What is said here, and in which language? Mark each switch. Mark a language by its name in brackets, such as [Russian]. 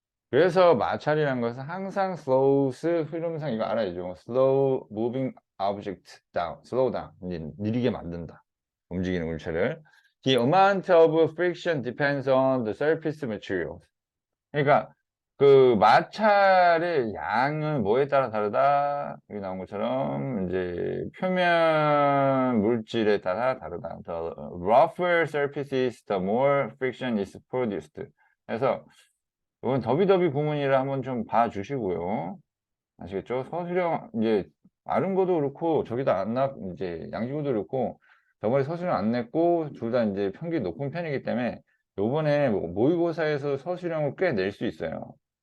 [Korean] 그래서 마찰이라는 것은 항상 slows 흐름상 이거 알아야죠. [English] slow moving object down, slow down [Korean] 이제 느리게 만든다. 움직이는 물체를. [English] The amount of friction depends on the surface material. [Korean] 그러니까 그 마찰의 양은 뭐에 따라 다르다. 여기 나온 것처럼 이제 표면 물질에 따라 다르다. [English] The rougher surfaces, the more friction is produced. [Korean] 그래서 이건 더비더비 구문이라 한번 좀 봐주시고요. 아시겠죠? 서술형 이제 마른 것도 그렇고 저기다 안 나, 이제 양지구도 그렇고 저번에 서술형 안 냈고 둘 다 이제 평균이 높은 편이기 때문에 요번에 모의고사에서 서술형을 꽤 낼 수 있어요.